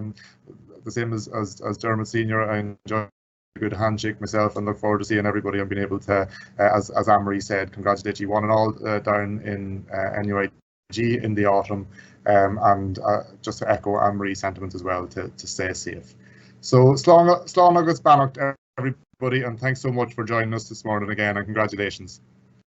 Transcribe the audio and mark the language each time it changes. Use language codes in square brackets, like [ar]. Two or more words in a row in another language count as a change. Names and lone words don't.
[en] The same as Dermot Senior. I enjoyed good handshake myself, and look forward to seeing everybody and being able to, as Anne-Marie said, congratulate you one and all down in NUIG in the autumn, and just to echo Anne-Marie's sentiments as well, to stay safe. So [ga] slán agus bannacht [en] everybody, and thanks so much for joining us this morning again, and congratulations.